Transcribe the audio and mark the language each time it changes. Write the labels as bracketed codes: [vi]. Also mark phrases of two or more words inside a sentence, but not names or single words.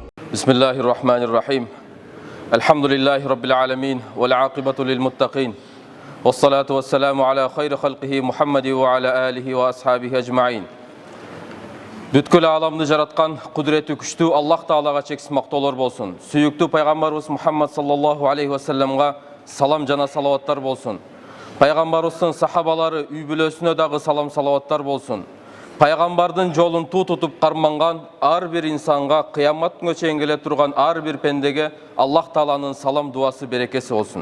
[ar] بسم الله الرحمن الرحيم. الحمد لله رب العالمين. والعاقبة للمتقين. والصلاة والسلام على خير خلقه محمد وعلى آله وأصحابه أجمعين. [kk] Бүткіл аламды жаратқан құдіреті күшті Аллах Таалаға чексіз мақтаулар болсын. Сүйікті пайғамбарымыз Мұхаммад [ar] صلى الله عليه وسلم [kk] салам жана салауаттар болсын. Пайғамбарымыздың сахабалары үй бүлесіне дағы салам салауаттар болсын. Пайғамбардың жолын тұтып қарманған ар бір инсанға, қияматтың өчейін келе тұрған ар бір пендеге Аллах Тааланың салам дуасы берекесі болсын.